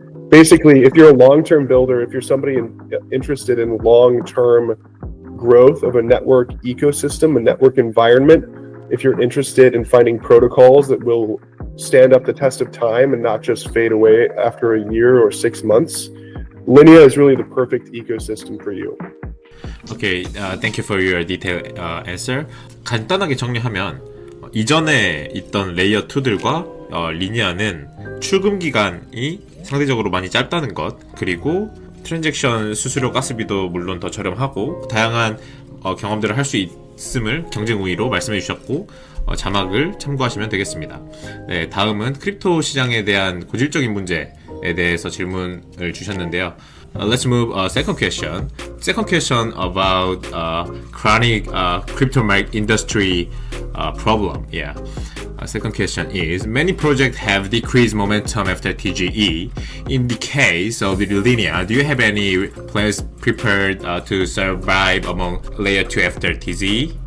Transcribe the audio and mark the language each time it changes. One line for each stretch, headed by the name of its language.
English: Basically, if you're a long-term builder, if you're somebody interested in long-term growth of a network ecosystem, a network environment, if you're interested in finding protocols that will stand up the test of time and not just fade away after a year or 6 months, Linea is really the perfect ecosystem for you. Okay, thank you for your detailed answer.
Korean: 간단하게 정리하면 이전에 있던 레이어 2들과 리니아는 출금 기간이 상대적으로 많이 짧다는 것, 그리고 트랜잭션 수수료 가스비도 물론 더 저렴하고 다양한 경험들을 할 수 있음을 경쟁 우위로 말씀해 주셨고 자막을 참고하시면 되겠습니다. 네, 다음은 크립토 시장에 대한 고질적인 문제에 대해서 질문을 주셨는데요.
English: Let's move second question. Second question about chronic crypto market industry problem. Yeah. Second question is, many projects have decreased momentum after TGE. In the case of the Linea, do you have any plans prepared to survive among layer 2 after TGE?